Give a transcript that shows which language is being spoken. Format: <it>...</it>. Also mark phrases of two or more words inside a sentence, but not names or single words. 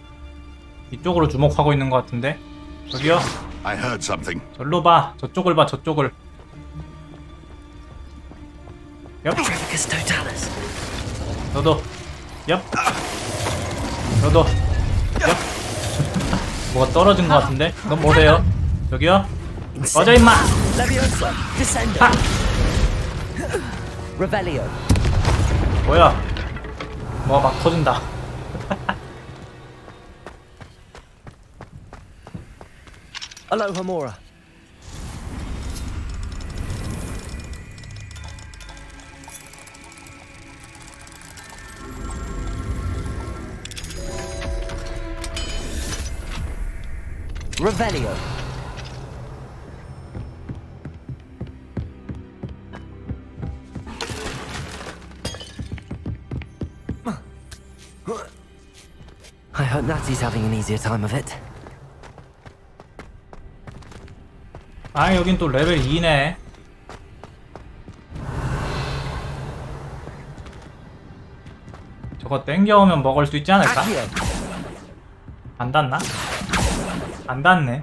<ko>이쪽으로 주목하고 있는 것 같은데? 저기요?</ko> <en>I heard something.</en> <ko>절로 봐. 저쪽을 봐, 저쪽을. 엽.</ko> <la>Petrificus Totalis.</la> <ko>너도. 엽. 너도. 엽. 뭐가 떨어진 것 같은데? 넌 뭐세요? 저기요? 꺼져, 임마!</ko> <la>Leviosa. Descendo. Revelio.</la> <ko>뭐야? 뭐가 막 터진다.</ko> <la>Alohomora. Revelio.</la> <en>I hope Natty's having an easier time of it.</en> <ko>아, 여긴 또 레벨 2네. 저거 땡겨오면 먹을 수 있지 않을까? 안 닿나? 안 닿네.</ko>